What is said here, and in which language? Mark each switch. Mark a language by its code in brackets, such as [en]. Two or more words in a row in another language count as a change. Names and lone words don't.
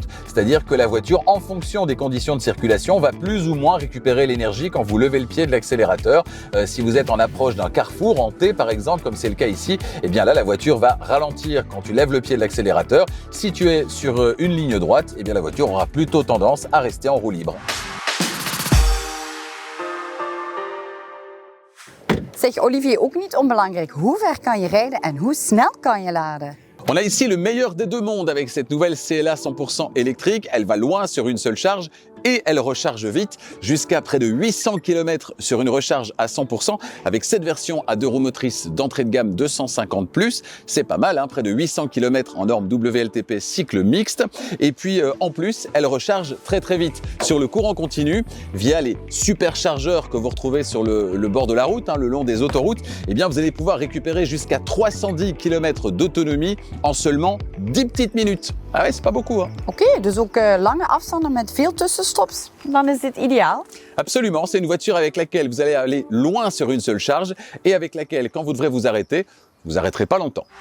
[fr] C'est-à-dire que la voiture, en fonction des conditions de circulation, va plus ou moins récupérer l'énergie quand vous levez le pied de l'accélérateur. Si vous êtes en approche d'un carrefour, en T par exemple, comme c'est le cas ici, eh bien là la voiture va ralentir quand tu lèves le pied de l'accélérateur. Si tu es sur une ligne droite, eh bien la voiture aura plutôt tendance à rester en roue libre. [nl] Zeg Olivier, ook niet onbelangrijk. Hoe ver kan je rijden en hoe snel kan je laden? [fr] On a ici le meilleur des 2 mondes avec cette nouvelle CLA 100% électrique. Elle va loin sur une seule charge et elle recharge vite, jusqu'à près de 800 km sur une recharge à 100%, avec cette version à 2 roues motrices d'entrée de gamme 250+. C'est pas mal, hein, près de 800 km en norme WLTP cycle mixte. Et puis en plus, elle recharge très vite sur le courant continu via les superchargeurs que vous retrouvez sur le bord de la route, hein, le long des autoroutes. Eh bien, vous allez pouvoir récupérer jusqu'à 310 km d'autonomie en seulement 10 petites minutes. Ah ouais, c'est pas beaucoup, hein. [nl] Oké, dus ook lange afstanden met veel tussenstops. Dan is dit ideaal. [fr] Absolument, c'est une voiture avec laquelle vous allez aller loin sur une seule charge et avec laquelle, quand vous devrez vous arrêter, vous arrêterez pas longtemps.